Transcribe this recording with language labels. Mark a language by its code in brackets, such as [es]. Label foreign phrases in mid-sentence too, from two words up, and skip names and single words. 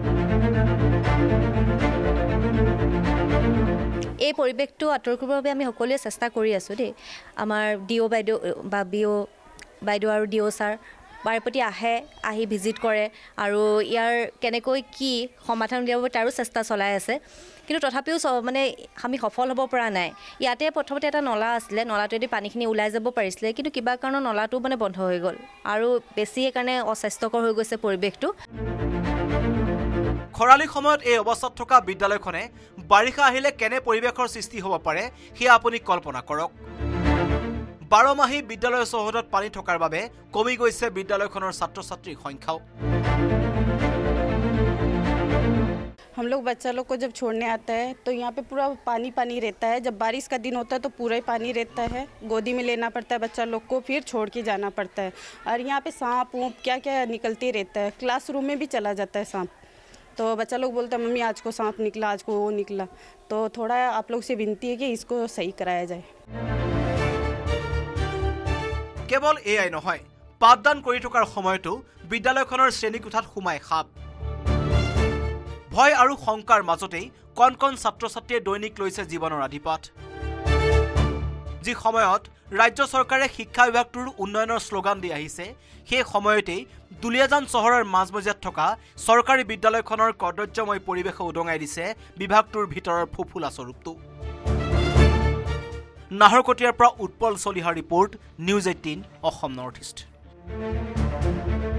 [as] এই পৰিৱেশটো আঁতৰ কৰিবৰ বাবে আমি সকলোৱে চেষ্টা কৰি আছোঁ দেই আমাৰ ডিঅ' বাইদেউ বা বিঅ' বাইদেউ আৰু ডিঅ' ছাৰ বাৰেপতি আহি ভিজিট কৰে আৰু ইয়াৰ কেনেকৈ কি সমাধান উলিয়াব তাৰো চেষ্টা চলাই আছে কিন্তু তথাপিও মানে আমি সফল হ'ব পৰা নাই ইয়াতে প্ৰথমতে এটা নলা আছিলে নলাটোৱেদি পানীখিনি ওলাই যাব পাৰিছিলে কিন্তু কিবা কাৰণত নলাটো মানে বন্ধ হৈ গ'ল আৰু বেছি সেইকাৰণে অস্বাস্থ্যকৰ হৈ গৈছে পৰিৱেশটো খৰালি সময়ত এই অৱস্থাত থকা বিদ্যালয়খনে বাৰিষা আহিলে কেনে পৰিৱেশৰ সৃষ্টি হ'ব পাৰে সেয়া আপুনি কল্পনা কৰক 12 মাহেই বিদ্যালয়ৰ চৌহদত পানী থকাৰ বাবে কমি গৈছে বিদ্যালয়খনৰ ছাত্ৰ ছাত্ৰীৰ সংখ্যাও [hi] हम लोग बच्चा लोग को जब छोड़ने आता है तो यहाँ पे पूरा पानी पानी रहता है जब बारिश का दिन होता है तो पूरा ही पानी रहता है गोदी में लेना पड़ता है बच्चा लोग को फिर छोड़ के जाना पड़ता है और यहाँ पे सांप ऊँप क्या क्या निकलते रहता है क्लासरूम में भी चला जाता है सांप तो बच्चा लोग बोलता है मम्मी आज को सांप निकला आज को वो निकला तो थोड़ा आप लोग से विनती है कि इसको सही कराया जाए [as] কেৱল এয়াই নহয় পাঠদান কৰি থকাৰ সময়তো বিদ্যালয়খনৰ শ্ৰেণীকোঠাত সোমাই সাপ ভয় আৰু শংকাৰ মাজতেই কণ কণ ছাত্ৰ ছাত্ৰীয়ে দৈনিক লৈছে জীৱনৰ আদিপাঠ যি সময়ত ৰাজ্য চৰকাৰে শিক্ষা বিভাগটোৰ উন্নয়নৰ শ্লোগান দি আহিছে সেই সময়তেই দুলিয়াজান চহৰৰ মাজমজিয়াত থকা চৰকাৰী বিদ্যালয়খনৰ কদৰ্যময় পৰিৱেশে উদঙাই দিছে বিভাগটোৰ ভিতৰৰ ফুফুলা স্বৰূপটো নাহৰকটীয়াৰ পৰা উৎপল চলিহাৰ ৰিপৰ্ট নিউজ 18 অসম নৰ্থ ইষ্ট